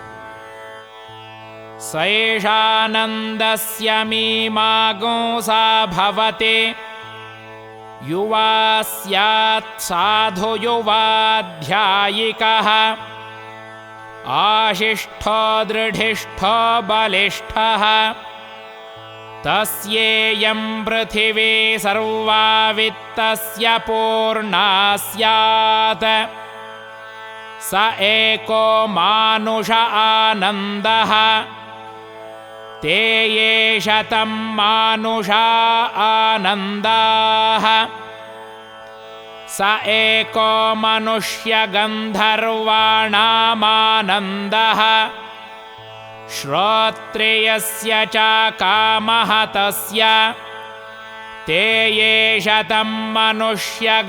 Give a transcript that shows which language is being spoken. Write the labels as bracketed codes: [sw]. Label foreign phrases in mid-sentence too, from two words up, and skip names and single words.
[sa] ಸೈಷಾನಂದಸ್ಯ ಮೀಮಾಗೋ ಸಾ ಭವತೆ ಯುವಾ ಸ್ಯಾತ್ ಸಾಧು ಯುವಾಧ್ಯಾಯಿಕಃ ಆಶಿಷ್ಠೋ ದೃಢಿಷ್ಠೋ ಬಲಿಷ್ಠಃ ತಸ್ಯೇಯಂ ಪೃಥಿವೀ ಸರ್ವಾ ವಿತ್ತಸ್ಯ ಪೂರ್ಣಾ ಸ್ಯಾತ್ ಸ ಏಕೋ ಮಾನುಷ ಆನಂದಃ ತೇ ಯೇ ಶತಂ ಮಾನುಷಾ ಆನಂದಾಃ ಸ ಏಕೋ ಮನುಷ್ಯ ಗಂಧರ್ವಾಣಾಮಾನಂದಃ ಶ್ರೋತ್ರಿಯಸ್ಯ ಚ ಕಾಮಃ ತಸ್ಯ ತೇ ಯೇ ಶತಂ ಮನುಷ್ಯ